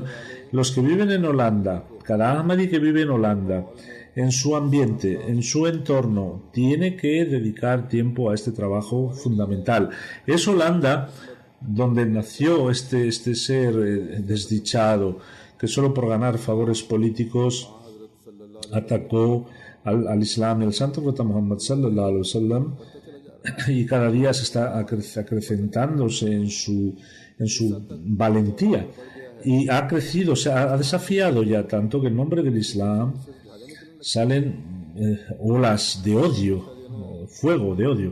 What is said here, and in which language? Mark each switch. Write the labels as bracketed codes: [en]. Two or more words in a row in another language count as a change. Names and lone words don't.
[es] Los que viven en Holanda, cada Ahmadi que vive en Holanda, en su ambiente, en su entorno, tiene que dedicar tiempo a este trabajo fundamental. Es Holanda donde nació este ser desdichado, que solo por ganar favores políticos atacó al Islam y al santo profeta Muhammad [ar] صلى الله عليه وسلم, [es] y cada día se está acrecentándose en su valentía, y ha crecido, ha desafiado ya tanto que en nombre del Islam salen olas de odio, fuego de odio.